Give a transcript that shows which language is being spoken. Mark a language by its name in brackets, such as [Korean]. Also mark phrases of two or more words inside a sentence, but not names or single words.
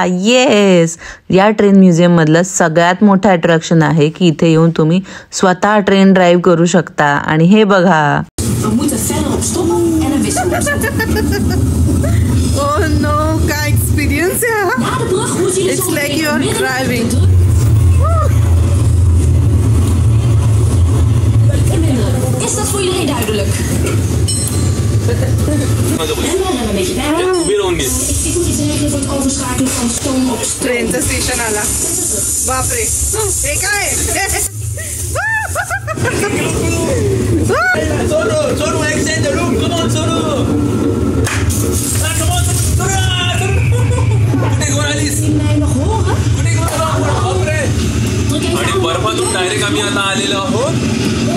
[Marathi] येस, या ट्रेन म्युझियम मधलं सगळ्यात मोठं अट्रॅक्शन आहे की इथे येऊन तुम्ही स्वतः [English] train drive [Marathi] करू शकता. आणि हे बघा, [English] Oh no, [Marathi] काय एक्सपिरियन्स आहे. [English] It's like you are driving. [Dutch] Is dat voor iedereen duidelijk? Ik moet iets regelen voor het overschakelen van stoom op stroom. [Marathi] ट्रेनचं स्टेशन आला. बापरे, हे काय. आणि बर्फातून डायरेक्ट आम्ही आता आलेलो आहोत